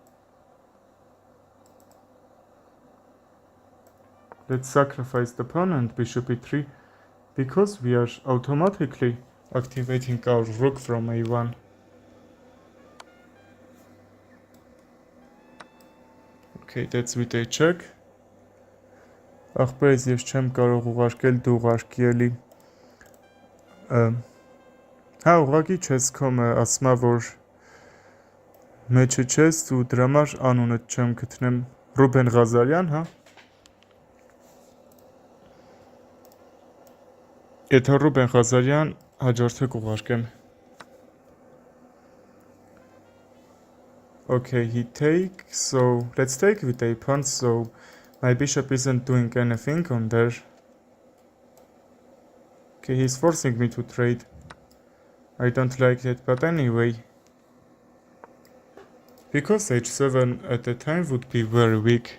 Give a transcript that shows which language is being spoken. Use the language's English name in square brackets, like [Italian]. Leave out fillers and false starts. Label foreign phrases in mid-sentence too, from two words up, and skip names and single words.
[English] Let's sacrifice the pawn and bishop e3, because we are automatically activating our rook from a1. Okay, that's with a check. [Armenian] Ախպերս ես չեմ կարող ուղարկել, դու ուղարկի էլի։ Հա, ուղղակի չես կոմը, ասմա որ մեջը չես ու դրա համար անունդ չեմ գտնեմ։ Ռուբեն Ղազարյան, հա։ Եթե Ռուբեն Ղազարյան, հաջորդը կուղարկեմ։ [English] Okay, he takes, so let's take with a pawn, so my bishop isn't doing anything on there. Okay, he's forcing me to trade. I don't like that, but anyway. Because h7 at the time would be very weak.